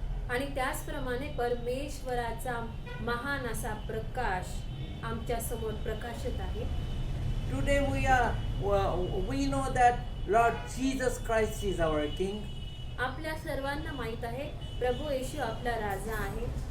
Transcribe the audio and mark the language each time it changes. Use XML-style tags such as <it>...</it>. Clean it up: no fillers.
<mr>आणि त्याचप्रमाणे परमेश्वराचा महान असा प्रकाश आमच्या समोर प्रकाशित आहे.</mr> <en>Today we know that Lord Jesus Christ is our King,</en> <mr>आपल्या सर्वांना माहित आहे प्रभू येशू आपला राजा आहे.</mr>